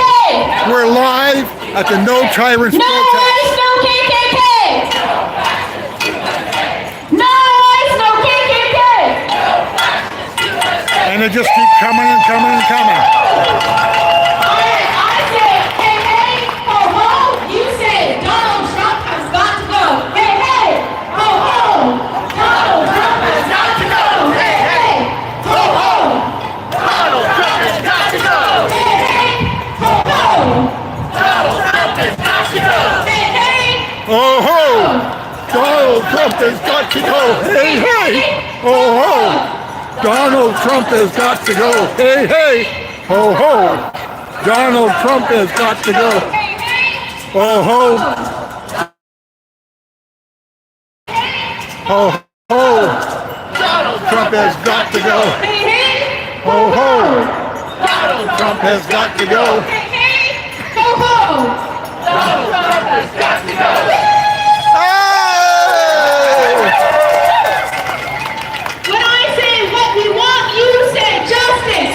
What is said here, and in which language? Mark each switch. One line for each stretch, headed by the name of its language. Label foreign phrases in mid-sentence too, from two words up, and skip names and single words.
English: We're live at the No Tyrants No protest. ICE, no KKK. No ICE, no KKK. And they just keep coming and coming and coming. I say, hey, hey, ho, ho. You say Donald Trump has got to go. Hey, hey, ho, ho. Donald Trump has got to go. Hey, hey, ho, ho. Donald Trump has got to go. Hey, hey, ho, ho. Donald Trump has got to go. Hey, hey. Oh ho! Donald Trump has got to go. Hey, hey! Oh ho! Donald Trump has got to go. Hey, hey! Ho ho! Donald Trump has got to go. Oh ho! Ho ho! Donald Trump has got to go. Ho ho! Donald Trump has got to go. Ho, ho. Donald Trump has got to go. When I say what we want, you say justice.